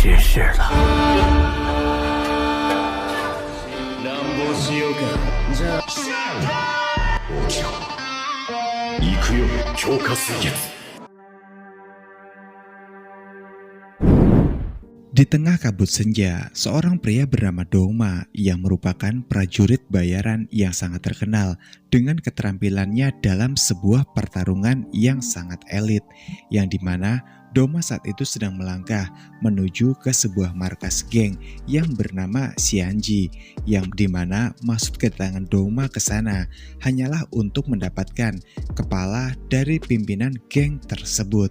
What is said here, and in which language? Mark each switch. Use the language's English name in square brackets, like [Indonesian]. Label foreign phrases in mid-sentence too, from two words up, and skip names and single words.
[Japanese] 事了。乱暴しようか。じゃあ。行くよ、強化水月。 [Indonesian] Di tengah kabut senja, seorang pria bernama Doma yang merupakan prajurit bayaran yang sangat terkenal dengan keterampilannya dalam sebuah pertarungan yang sangat elit, yang dimana Doma saat itu sedang melangkah menuju ke sebuah markas geng yang bernama Xianji, yang dimana maksud kedatangan Doma ke sana hanyalah untuk mendapatkan kepala dari pimpinan geng tersebut.